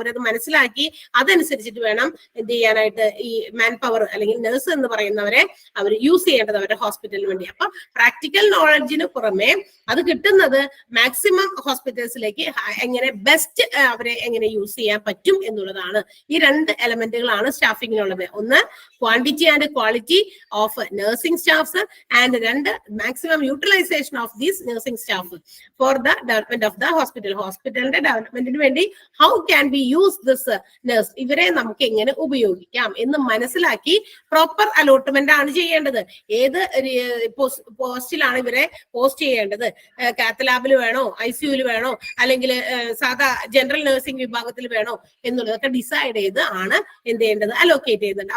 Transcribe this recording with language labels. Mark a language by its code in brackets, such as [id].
[ml] അവരത് മനസ്സിലാക്കി അതനുസരിച്ചിട്ട് വേണം എന്ത് ചെയ്യാനായിട്ട് ഈ മാൻ പവർ അല്ലെങ്കിൽ നഴ്സ് എന്ന് പറയുന്നവരെ അവർ യൂസ് ചെയ്യേണ്ടത് അവരുടെ ഹോസ്പിറ്റലിന് വേണ്ടി. അപ്പൊ പ്രാക്ടിക്കൽ നോളജിന് പുറമെ അത് കിട്ടുന്നത് മാക്സിമം ഹോസ്പിറ്റൽസിലേക്ക് എങ്ങനെ ബെസ്റ്റ് അവരെ എങ്ങനെ യൂസ് ചെയ്യാൻ പറ്റും എന്നുള്ളതാണ്. ഈ 2 എലമെന്റുകളാണ് സ്റ്റാഫിങ്ങിനുള്ളത്. [en] ഒന്ന് quantity and quality of nursing staffs, and 2 maximum utilization of these nursing staff for the development of the hospital. [ml] ഹോസ്പിറ്റലിന്റെ ഡെവലപ്മെന്റിന് വേണ്ടി [en] how can we use this nurse, [ml] ഇവരെ നമുക്ക് എങ്ങനെ ഉപയോഗിക്കാം എന്ന് മനസ്സിലാക്കി പ്രോപ്പർ അലോട്ട്മെന്റ് ആണ് ചെയ്യേണ്ടത്. ഏത് പോസ്റ്റിലാണ് ഇവരെ പോസ്റ്റ് ചെയ്യേണ്ടത്, കാത്ത് ലാബിൽ വേണോ, ICU വേണോ, അല്ലെങ്കിൽ സാധാ ജനറൽ നഴ്സിംഗ് വിഭാഗത്തിൽ വേണോ എന്നുള്ളതൊക്കെ ഡിസൈഡ് ചെയ്ത് ആണ് എന്ത് ചെയ്യേണ്ടത്, അലോക്കേറ്റ് ചെയ്യുന്നുണ്ട്.